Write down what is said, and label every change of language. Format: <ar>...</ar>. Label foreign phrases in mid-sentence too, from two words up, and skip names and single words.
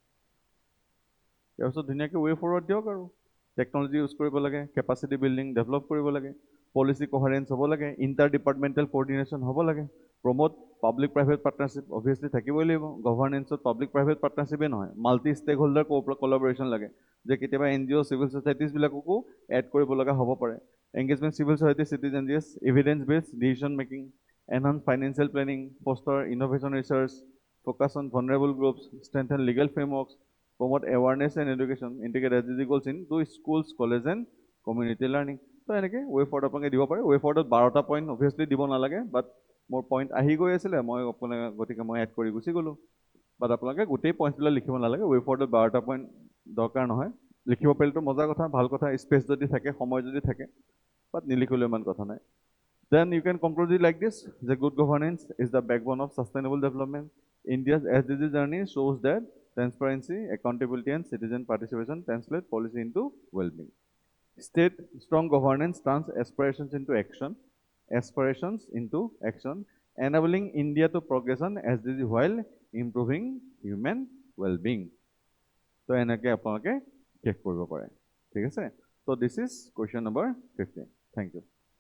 <as>তাৰপিছত ধুনীয়াকৈ</as> <en>way forward</en> <as>দিয়ক আৰু।</as> <en>technology use</en> <as>কৰিব লাগে,</as> <en>capacity building develop</en> <as>কৰিব লাগে,</as> <en>policy coherence</en> <as>হ'ব লাগে,</as> <en>inter departmental coordination</en> <as>হ'ব লাগে,</as> <en>promote public private partnership obviously</en> <as>থাকিবই লাগিব। গভৰ্ণেন্সত</as> <en>public private</en> <as>পাৰ্টনাৰশ্বিপেই নহয়,</as> <en>multi stakeholder collaboration</en> <as>লাগে, যে কেতিয়াবা NGO চিভিল ছ'চাইটিজবিলাককো এড কৰিব লগা হ'ব পাৰে।</as> <en>engagement civil society citizen evidence based decision making, enhance financial planning, foster innovation research, focus on vulnerable groups, strengthen legal frameworks, promote awareness and education, integrate SDG goals into schools, colleges and community learning.</en> <as>So এনেকৈ</as> <en>way forward</en> <as>আপোনালোকে দিব পাৰে।</as> <en>way forward</en> <as>12টা পইণ্ট অবভিয়াছলি দিব নালাগে, বাট মোৰ পইণ্ট আহি গৈ আছিলে, মই গতিকে মই এড কৰি গুচি গ'লোঁ। বাট আপোনালোকে গোটেই পইণ্টবিলাক লিখিব নালাগে।</as> <en>way forward</en> <as>12টা পইণ্ট দৰকাৰ নহয়। লিখিব পাৰিলেতো মজাৰ কথা, ভাল কথা, স্পেচ যদি থাকে, সময় যদি থাকে, বাট নিলিখিলেও ইমান কথা নাই।</as> <en>Then you can conclude it like this: the good governance is the backbone of sustainable development. India's SDG journey shows that transparency, accountability, and citizen participation translate policy into well-being. State strong governance turns aspirations into action, enabling India to progress on SDG while improving human well-being.</en> <as>So এনেকৈ আপোনালোকে চেক কৰিব পাৰে। ঠিক আছে?</as> <en>So this is question number 15. Thank you.</en>